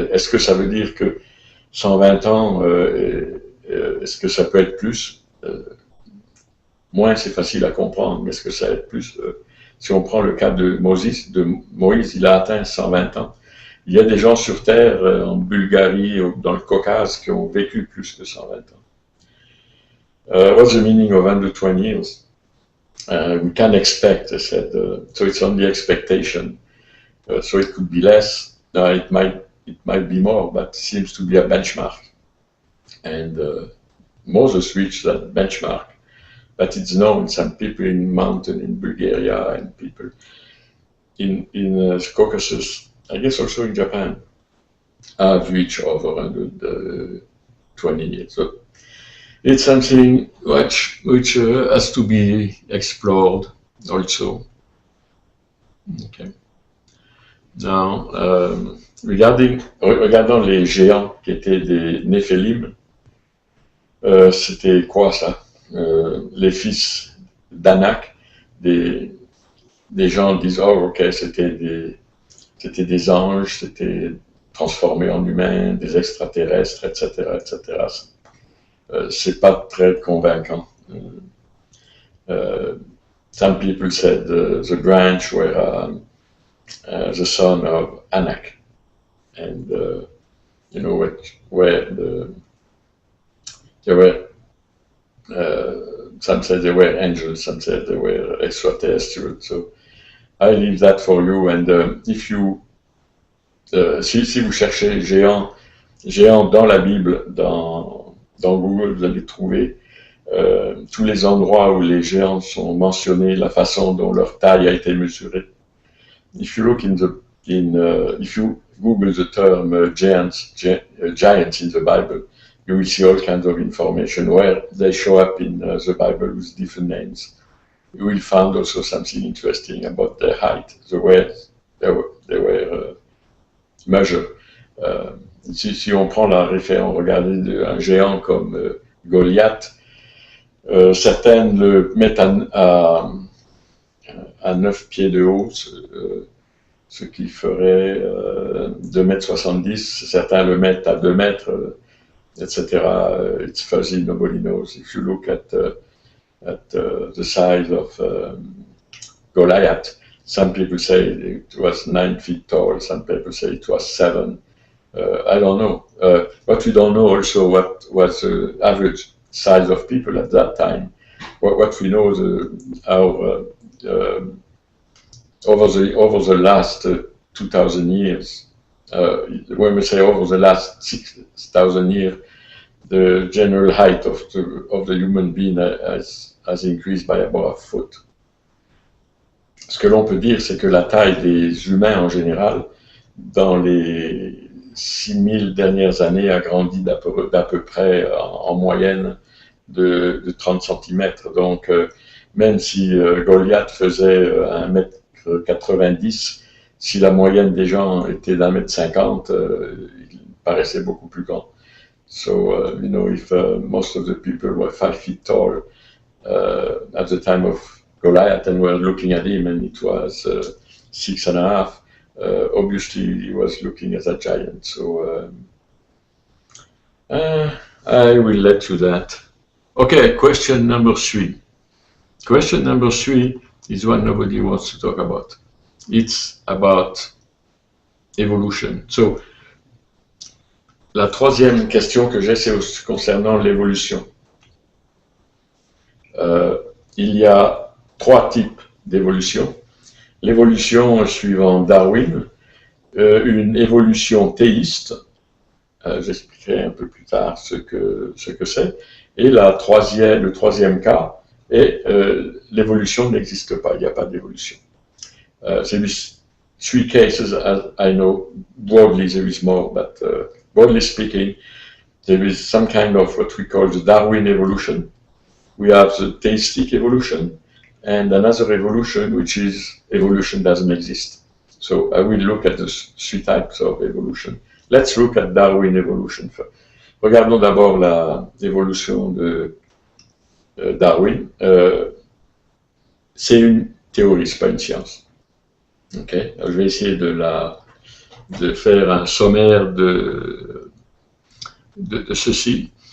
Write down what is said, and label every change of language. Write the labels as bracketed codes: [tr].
[fr] Est-ce que ça veut dire que 120 ans, est-ce que ça peut être plus? Moins, c'est facile à comprendre, mais est-ce que ça va être plus? Si on prend le cas de Moïse, il a atteint 120 ans. Il y a des gens sur Terre, en Bulgarie, dans le Caucase, qui ont vécu plus que 120 ans. [en] What's the meaning of 120 years? We can expect, I said, so it's only expectation. So it could be less, it might be more, but it seems to be a benchmark. And Moses reached that benchmark, but it's known some people in mountain in Bulgaria and people in Caucasus, I guess also in Japan, have reached over 120 years. So it's something which has to be explored also. Okay. [fr] Now, regardons les géants qui étaient des Néphilim, c'était quoi ça? Les fils d'Anak, des gens disent, oh ok, c'était des anges, c'était transformés en humains, des extraterrestres, etc., etc. C'est pas très convaincant. [en] Some people said the branch were the son of Anak, and you know where there were. Some said they were angels, some said they were extraterrestrial. So I leave that for you. And if you, [fr] si vous cherchez géant dans la Bible, dans Google, vous allez trouver tous les endroits où les géants sont mentionnés, la façon dont leur taille a été mesurée. [en] If you look if you Google the term giants in the Bible, you will see all kinds of information where they show up in the Bible with different names. You will find also something interesting about their height, the way they were measured. [fr] Si on prend la référence, regardez un géant comme Goliath, certains le mettent à 9 pieds de haut, ce qui ferait 2,70 m. Certains le mettent à 2 mètres, etc. [en] It's fuzzy, nobody knows. If you look at the size of Goliath, some people say it was 9 feet tall, some people say it was 7. I don't know. But we don't know also what was the average size of people at that time. What we know is over the last 2,000 years, when we say over the last 6,000 years, the general height of the human being has increased by about a foot. [fr] Ce que l'on peut dire, c'est que la taille des humains en général, dans les 6000 dernières années, a grandi d'à peu près en moyenne de 30 cm. Donc, même si Goliath faisait 1,90 m, si la moyenne des gens était d'1,50 m, il paraissait beaucoup plus grand. [en] So, you know, if most of the people were 5 feet tall at the time of Goliath and were looking at him and it was 6.5, obviously he was looking as a giant. So, I will let you that. Okay, question number 3. Question number 3 is one nobody wants to talk about. It's about evolution. [fr] So, la troisième question que j'ai, c'est concernant l'évolution. Il y a 3 types d'évolution. L'évolution suivant Darwin, une évolution théiste, j'expliquerai un peu plus tard ce que c'est, et le troisième cas est l'évolution n'existe pas, il n'y a pas d'évolution. [en] There is 3 cases, as I know, broadly there is more, but broadly speaking, there is some kind of what we call the Darwin evolution. We have the theistic evolution, and another evolution, which is evolution doesn't exist. So I will look at the 3 types of evolution. Let's look at Darwin evolution first. [fr] Regardons d'abord l'évolution de Darwin. C'est une théorie, c'est pas une science. Okay? Je vais essayer de faire un sommaire de ceci.